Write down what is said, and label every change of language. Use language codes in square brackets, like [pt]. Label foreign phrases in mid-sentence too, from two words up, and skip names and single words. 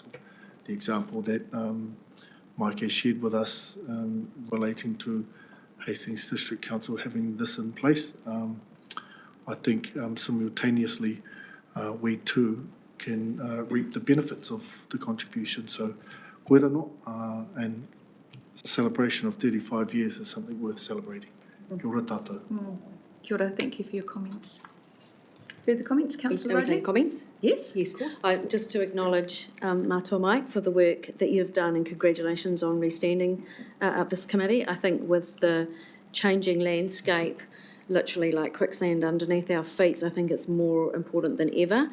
[en] The example that Mike has shared with us relating to Hastings District Council having this in place, I think simultaneously we too can reap the benefits of the contribution. So, [mi] koe rano, [en] and celebration of 35 years is something worth celebrating. [mi] Kia ora tātou. Kia ora, [en] thank you for your comments. Further comments, Councillor Can we take Rodney? comments? Yes, Yes. of course. Just to acknowledge Mātua Mike for the work that you've done, and congratulations on restanding up this committee. I think with the changing landscape, literally like quicksand underneath our feet, I think it's more important than ever.